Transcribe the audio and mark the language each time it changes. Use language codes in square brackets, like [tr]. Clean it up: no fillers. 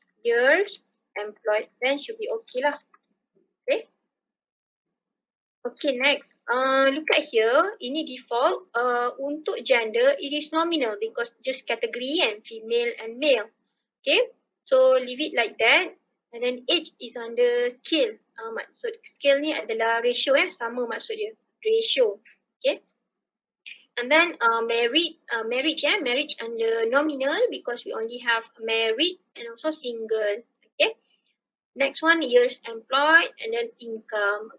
[en] Years, employed, then should be okay lah. Okay. Okay, next. Look at here. [ms] Ini default. [en] Untuk gender, it is nominal because just category and female and male. Okay. So leave it like that. And then age is under skill. [ms] Maksud skill ni adalah ratio sama maksud dia. [en] Ratio. Okay. And then marriage under nominal because we only have married and also single. Okay. Next one, years employed and then income.